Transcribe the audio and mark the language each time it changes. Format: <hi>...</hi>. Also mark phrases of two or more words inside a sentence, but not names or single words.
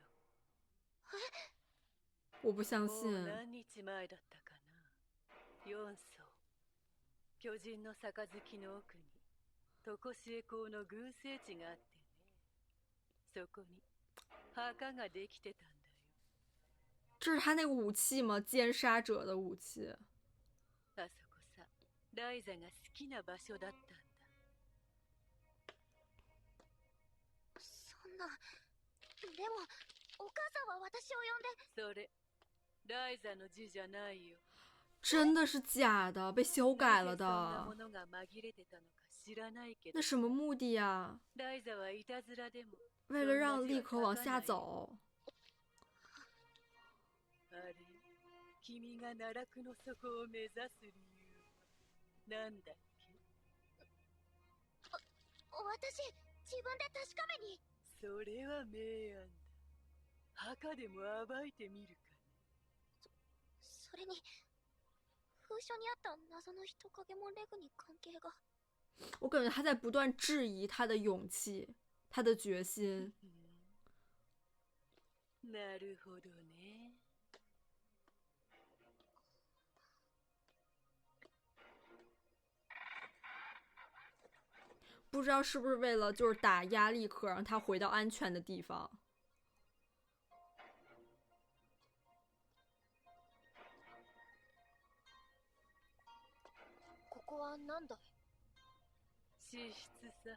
<zh>我不相</zh> <ja>もう</ja> <zh>信。</zh> <ja>何日前だったかな。4層。巨人の杯の奥に常しえ港の群生地があってね。そこに墓ができてたんだよ。这是他那个武器吗？奸杀者的武器。あそこさ、ライザが好きな場所だったんだ。そんな。でもお母さんは私を呼んで。それ、ライザの字じゃないよ。</ja> <zh>真的是假的，被修改了</zh> <ja>なぜそんなも</ja> <zh>的。</zh> <ja>のが紛れてたのか知らないけど。</ja> <zh>那什么目的呀？</zh> <ja>ライザはいたずらでも。</ja> <zh>为了让立可往下走。</zh> <ja>あれ、君が奈落の底を目指す理由はなんだっけ？私自分で確かめに。それは明暗だ。墓でも暴いてみるかね。それに風書にあった謎の人影もレグに関係が。</ja> <zh>我感觉他在不断质疑他的勇气，他的决心。</zh> <ja>なるほどね。</ja> <zh>不知道是不是为了就是打压立可，让他回到安全的地方。</zh> <ja>ここは何だい？資質さ。</ja>